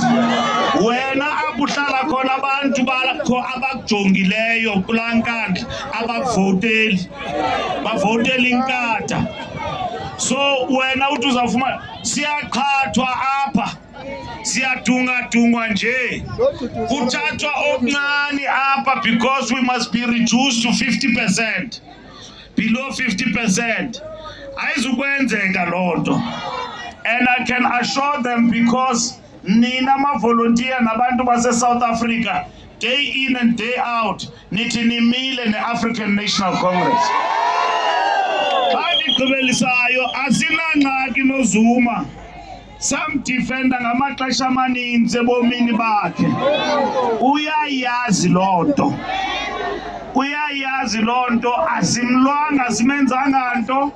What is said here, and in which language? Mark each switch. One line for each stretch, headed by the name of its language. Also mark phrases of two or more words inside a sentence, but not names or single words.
Xhosa: Wena apho uhlala khona abantu bakho abakujongileyo kulaa nkandla abakuvoteli, bavotela inkatha. So wena uthi uzawufumana, siyaqhathwa apha, siyadunga nje, kuthathwa okuncane apha
English: because we must be reduced to 50%, below 50%.
Xhosa: Ayizukwenzeka loo nto.
English: And I can assure them because
Xhosa: nina ma-volunteer nabantu base-South Africa,
English: day in and day out,
Xhosa: nithi nimile ne-African National Congress. Xa ndigqibelisayo, asinangxaki noZuma. Samdifenda ngamaxesha amaninzi ebomini bakhe. Uyayazi loo nto. Uyayazi loo nto, asimlwanga, asimenzanga nto.